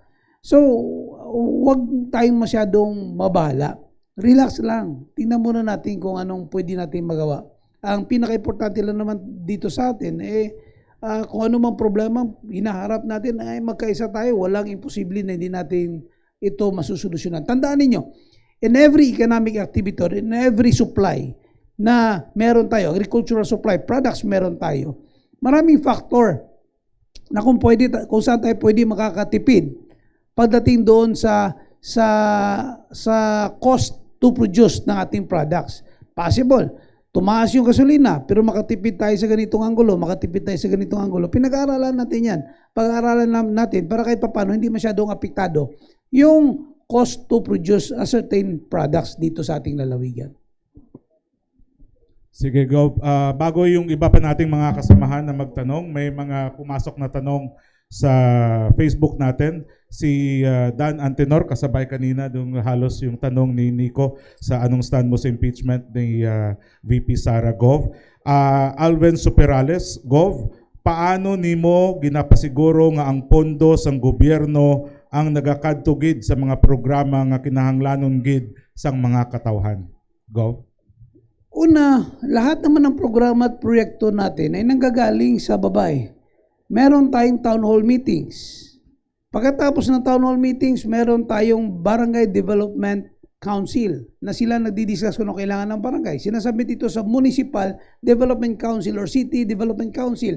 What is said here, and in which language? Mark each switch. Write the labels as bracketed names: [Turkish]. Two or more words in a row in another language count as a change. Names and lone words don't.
[Filipino] So, huwag tayong masyadong mabahala. Relax lang. Tingnan muna natin kung anong pwede natin magawa. Ang pinaka-importante lang naman dito sa atin, kung ano mang problema, hinaharap natin, ay magkaisa tayo. Walang imposible na hindi natin ito masusolusyonan. Tandaan ninyo, [English] in every economic activity or in every supply [Filipino] na meron tayo, [English] agricultural supply, products [Filipino] meron tayo, maraming factor na kung saan tayo pwede makakatipid pagdating doon sa [English] cost to produce [Filipino] ng ating products. Possible. Tumaas yung gasolina, pero makatipid tayo sa ganitong anggulo, Pinag-aaralan natin yan. Pag-aaralan natin para kahit papano hindi masyadong apektado yung [English] cost to produce a certain products [Filipino] dito sa ating lalawigan. Sige, Gov. Bago yung iba pa nating mga kasamahan na magtanong, may mga pumasok na tanong sa Facebook natin. Si Dan Antenor, kasabay kanina dung halos yung tanong ni Nico sa anong stand mo sa impeachment ni VP Sara, Gov. [Hiligaynon] Alvin Superales, Gov, paano nimo ginapasiguro nga ang pondo sang gobyerno ang nagakadtugid sa mga programa nga kinahanglanon gid sang mga katawhan? [Filipino] Gov. Una, lahat naman ng programa at proyekto natin ay nanggagaling sa babae. Meron tayong [English] town hall meetings. [Filipino] Pagkatapos ng [English] town hall meetings, [Filipino] meron tayong Barangay Development Council na sila nagdi-discuss kung ano kailangan ng barangay. Sinasabit ito sa Municipal Development Council or City Development Council.